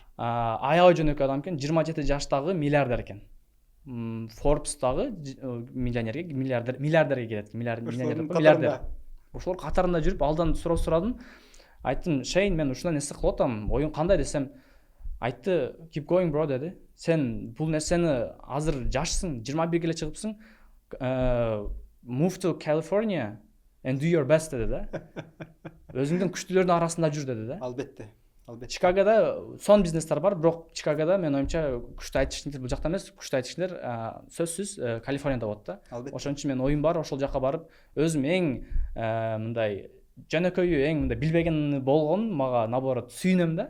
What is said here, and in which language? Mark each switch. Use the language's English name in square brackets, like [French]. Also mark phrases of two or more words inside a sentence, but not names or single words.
[Kyrgyz] Аябай жөнөкөй адам экен, 27 жаштагы миллиардер экен. Forbes'тагы миллионерге, миллиардерге келет. Миллиардер. Ошолор катарында жүрүп, алдан сурадым. Айттым, "Шейн, мен ушундай нерсе кылып атам. Оюң кандай?" десем, айтты, [English] "Keep going bro" деди. [Kyrgyz] Сен бул нерсени азыр жашсың, 21 эле чыгыпсың. [English] Move to California and do your best [Kyrgyz] деди да. Өзүңдүн күчтүүлөрдүн арасында жүр деди да. Албетте. Чикагода сон бизнестер бар, бирок Чикагода мен оюмча күчтүү айтышчылар бул жакта эмес, күчтүү айтышчылар сөзсүз Калифорнияда болот да. Ошон үчүн мен оюм бар, ошол жака барып, өзүм эң мындай жөнөкөйү, эң мындай билбеген болгон, мага наоборот сүйүнөм да.